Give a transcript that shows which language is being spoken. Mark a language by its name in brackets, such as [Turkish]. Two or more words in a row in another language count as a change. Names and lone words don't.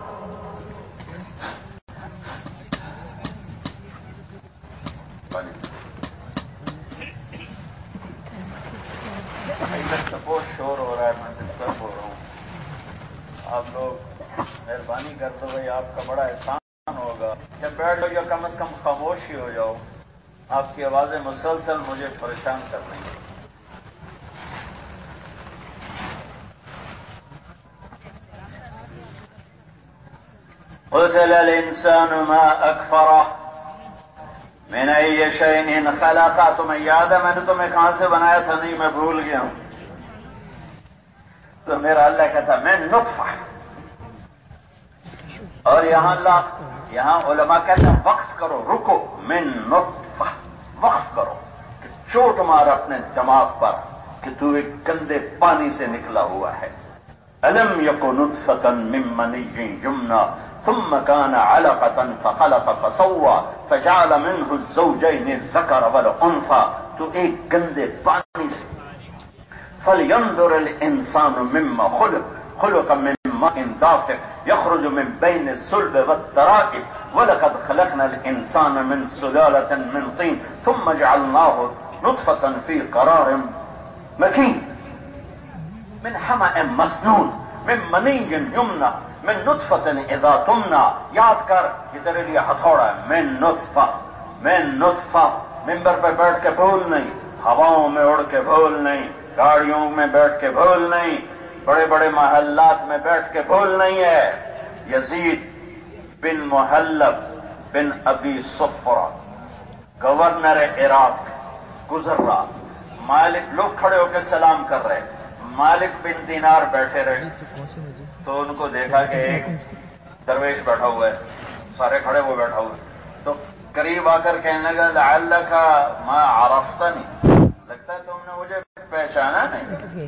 [Urdu] بہت شور ہو رہا ہے، میں ڈسٹرب ہو رہا ہوں، آپ لوگ مہربانی کر دو بھائی، آپ کا بڑا احسان ہوگا کہ بیٹھ جاؤ یا کم از کم خاموش ہی ہو جاؤ، آپ کی آوازیں مسلسل مجھے پریشان کر رہی ہیں۔ [Arabic] قتل الانسان ما اکفرہ من ای شیء خلقہ، [Urdu] تمہیں یاد ہے میں نے تمہیں کہاں سے بنایا تھا؟ نہیں، میں بھول گیا ہوں۔ تو میرا اللہ کہتا میں نطفہ، اور یہاں علماء کہتے ہیں وقف کرو، رکو، [Arabic] من نطفہ، [Urdu] وقف کرو، چوٹ مار اپنے دماغ پر کہ تو ایک گندے پانی سے نکلا ہوا ہے۔ [Arabic] الم یک نطفۃ من منی یمنی ثم كان علقة فخلق فسوى فجعل منه الزوجين الذكر والانثى، [Urdu] تو ایک گندے پانی سے۔ [Arabic] فلينظر الانسان مما خلق من ماء دافق يخرج من بين الصلب والترائب ولقد خلقنا الانسان من سلالة من طين ثم جعلناه نطفة في قرار مكين من حمأ مسنون من منی یمنی من نطفۃ اذا تمنی۔ [Urdu] یاد کر، یہ تیرے لیے ہتھوڑا ہے، [Arabic] من نطفہ، من نطفہ۔ [Urdu] ممبر پہ بیٹھ کے بھول نہیں، ہواؤں میں اڑ کے بھول نہیں، گاڑیوں میں بیٹھ کے بھول نہیں، بڑے بڑے محلات میں بیٹھ کے بھول نہیں ہے۔ یزید بن محلب بن ابی صفرہ گورنر عراق گزر رہا، مالک، لوگ کھڑے ہو کے سلام کر رہے، مالک بن دینار بیٹھے رہے، تو ان کو دیکھا کہ ایک درویش بیٹھا ہوا ہے، سارے کھڑے ہوئے بیٹھا ہوا ہے، تو قریب آ کر کہنے لگا [Arabic] لعلک ما عرفتنی، [Urdu] لگتا ہے تم نے مجھے پہچانا نہیں۔